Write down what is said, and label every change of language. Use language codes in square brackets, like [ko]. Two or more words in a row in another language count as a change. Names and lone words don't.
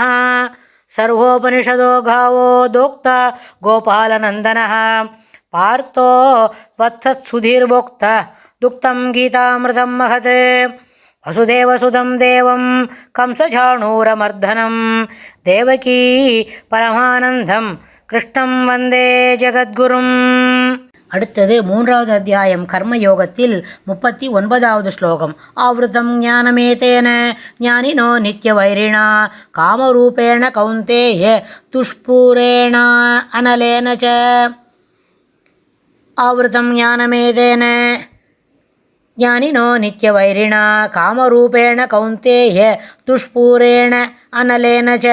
[sa] सर्वोपनिषदो गावो दोक्ता गोपालनन्दनः पार्थो वत्सत्सुधीर्भोक्ता दुक्तं गीतामृतं महत्। वसुदेवसुतं देवं कंसचाणूरमर्दनं देवकी परमानन्दं कृष्णं वन्दे जगद्गुरुम्। [ta] அடுத்தது 3வது அத்தியாயம் கர்மயோகத்தில் 39வது ஸ்லோகம். [sa] आवृतम् ज्ञानमेतेन ज्ञानिनो नित्यवैरिणा कामरूपेण कौन्तेय दुष्पूरेण अनलेन च. आवृतम् ज्ञानमेतेन ज्ञानिनो नित्यवैरिणा कामरूपेण कौन्तेय दुष्पूरेण अनलेन च.